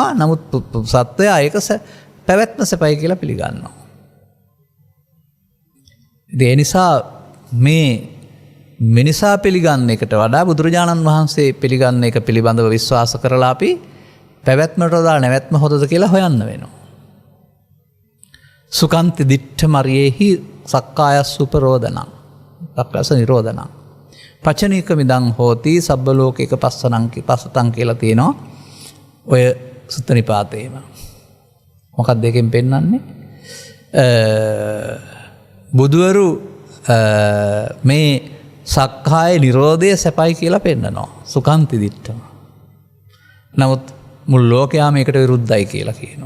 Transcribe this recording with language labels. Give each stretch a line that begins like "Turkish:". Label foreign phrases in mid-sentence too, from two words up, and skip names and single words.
Sinhala: නමුත් සත්වයා ඒක පැවැත්ම සැපයි කියලා පිළිගන්නවා. ඒ නිසා මේ මිනිසා පිළිගන්න එකට වඩා බුදුරජාණන් වහන්සේ පිළිගන්න එක පිළිබඳව විශ්වාස කරලා අපි පැවැත්මට වඩා නැවැත්ම හොඳද කියලා හොයන්න වෙනවා.
Pali: සුකන්ති දිට්ඨ මරියෙහි සක්කායස් උපරෝධනං සක්කාස නිරෝධනං පචනීක මිදං හෝති සබ්බ ලෝකේක පස්සතං
Sinhala: කියලා තියෙනවා ඔය සුත්ත නිපාතේම. මොකක්ද දෙකෙන් පෙන්වන්නේ? බුදුවරු මේ සක්කාය නිරෝධය සැපයි කියලා පෙන්නනවා.
Pali: සුකන්ති දිට්ඨම.
Sinhala: නමුත් මුල් ලෝකයා මේකට විරුද්ධයි කියලා කියනවා.